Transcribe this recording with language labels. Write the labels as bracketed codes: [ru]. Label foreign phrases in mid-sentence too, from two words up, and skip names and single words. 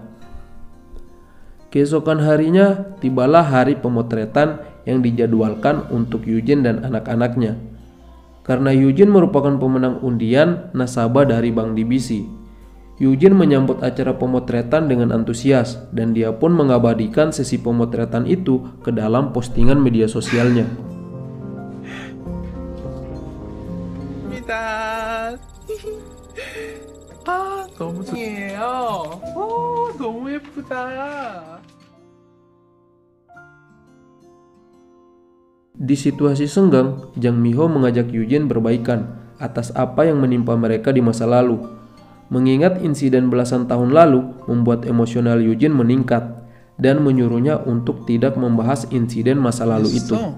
[id] Keesokan harinya, tibalah hari pemotretan yang dijadwalkan untuk Yujin dan anak-anaknya. Karena Yujin merupakan pemenang undian nasabah dari Bank DBC, Yujin menyambut acara pemotretan dengan antusias dan dia pun mengabadikan sesi pemotretan itu ke dalam postingan media sosialnya. [ko] 아, 너무 좋네요. 너무 예쁘다. [id] Di situasi senggang, Jang Miho mengajak Yujin berbaikan atas apa yang menimpa mereka di masa lalu. Mengingat insiden belasan tahun lalu membuat emosional Yujin meningkat dan menyuruhnya untuk tidak membahas insiden masa lalu itu.